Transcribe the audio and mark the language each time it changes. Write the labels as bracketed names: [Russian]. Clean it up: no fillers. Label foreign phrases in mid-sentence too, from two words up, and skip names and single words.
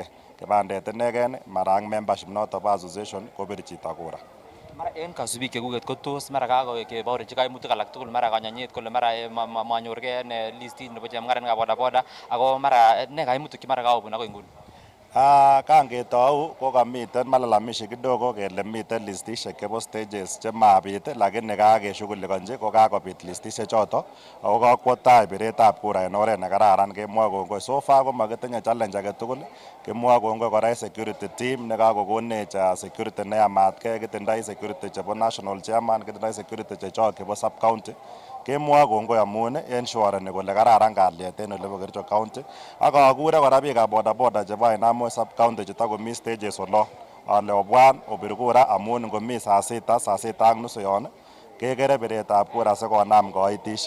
[Kipsigis] Kibandet inegen mara ak membership noto bo association kobir chito kura. Mara en kasubik chekuket ko tos mara kakebaorchi kaimutik alak tugul mara kanyanyet kole mara manyorgei en listit nebo chemung'aranikab bodaboda ako mara ne kaimutik che mara kakobun akoi nguni. Kangetou ko kamiten [Swahili] malalamishi kidogo [Kipsigis] kele miten listishek chebo stages chemabit lakini kakeshughulikanji ko kakobit listishek choto ako kakwo tai biretab kura en oret nekararan. Kemwoe kongoi [English] so far [Kipsigis] ko makitinye challenge age tugul. Kemwoe kongoi kora [English] security team [Kipsigis] nekakokonech security neyamatkei. Kitindoi security chebo [English] national chairman, [Kipsigis] kitindoi security chechok chebo [English] sub county. [Kipsigis] Kemwoe kongoi amun ensureni kole kararan kalyet en olebo Kericho county ak akure kora biikab bodaboda chebo Ainamoi sub county chetakomi stages olo ale obwan obir kura amun ngomi [Swahili] saa sita [Kipsigis] ak nusu yon kekere biretab kura sikonam koitisiet.